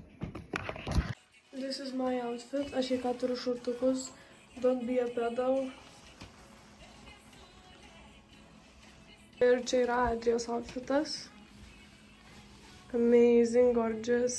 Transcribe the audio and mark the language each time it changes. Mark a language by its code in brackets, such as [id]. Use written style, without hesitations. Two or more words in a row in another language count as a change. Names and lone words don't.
[en] This is my outfit. [lt] Aš į ką turiu šortukus. [en] Don't be a pedal. [lt] Ir čia yra Adrijos outfitas. [en] Amazing, gorgeous.